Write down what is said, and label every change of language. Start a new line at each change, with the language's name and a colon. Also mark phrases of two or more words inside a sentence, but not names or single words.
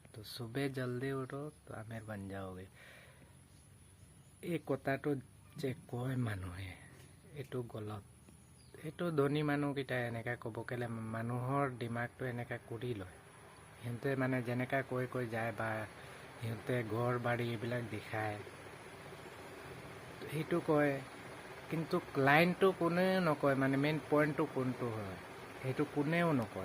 Hindi: तो सुबह जल्दी उठो तो आमिर बन जाओगे।
Assamese: এই কথাটো যে কয় মানুহে এইটো গলত, এইটো ধনী মানুহকেইটা এনেকা ক'ব গ'লে মানুহৰ দিমাগটো এনেকা কৰি লয়। সিহঁতে মানে যেনেকা কৈ যায় বা সিহঁতে ঘৰ বাৰী এইবিলাক দেখায় সেইটো কয়, কিন্তু লাইনটো কোনেও নকয়, মানে মেইন পইণ্টটো কোনটো হয় সেইটো কোনেও নকয়।